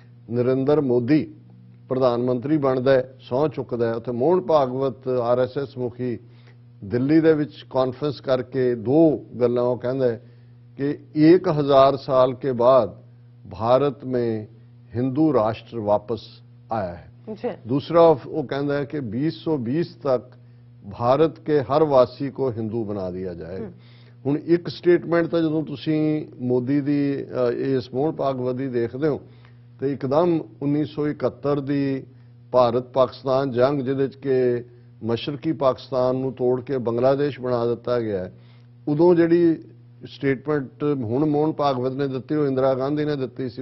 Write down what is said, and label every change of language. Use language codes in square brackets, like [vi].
[pa] ਨਰਿੰਦਰ ਮੋਦੀ ਪ੍ਰਧਾਨ ਮੰਤਰੀ ਬਣਦਾ ਹੈ ਸਹੁੰ ਚੁੱਕਦਾ ਹੈ ਉੱਥੇ ਮੋਹਨ ਭਾਗਵਤ RSS ਮੁਖੀ ਦਿੱਲੀ ਦੇ ਵਿੱਚ ਕਾਨਫਰੰਸ ਕਰਕੇ ਦੋ ਗੱਲਾਂ ਉਹ ਕਹਿੰਦਾ ਹੈ कि [hi] 1000 साल के बाद भारत में हिंदू राष्ट्र वापस आया है। दूसरा वो कहता है कि 2020 तक भारत के हर वासी को हिंदू बना दिया जाए। [pa] ਹੁਣ ਇੱਕ ਸਟੇਟਮੈਂਟ ਤਾਂ ਜਦੋਂ ਤੁਸੀਂ ਮੋਦੀ ਦੀ ਇਸ ਮੋਹਨ ਭਾਗਵਤ ਦੀ ਦੇਖਦੇ ਹੋ ਤੇ ਇੱਕਦਮ 1971 ਦੀ ਭਾਰਤ ਪਾਕਿਸਤਾਨ ਜੰਗ ਜਿਹਦੇ ਚ ਕਿ ਮਸ਼ਰਕੀ ਪਾਕਿਸਤਾਨ ਨੂੰ ਤੋੜ ਕੇ ਬੰਗਲਾਦੇਸ਼ ਬਣਾ ਦਿੱਤਾ ਗਿਆ ਹੈ, ਉਦੋਂ ਜਿਹੜੀ ਸਟੇਟਮੈਂਟ ਹੁਣ ਮੋਹਨ ਭਾਗਵਤ ਨੇ ਦਿੱਤੀ ਉਹ ਇੰਦਰਾ ਗਾਂਧੀ ਨੇ ਦਿੱਤੀ ਸੀ।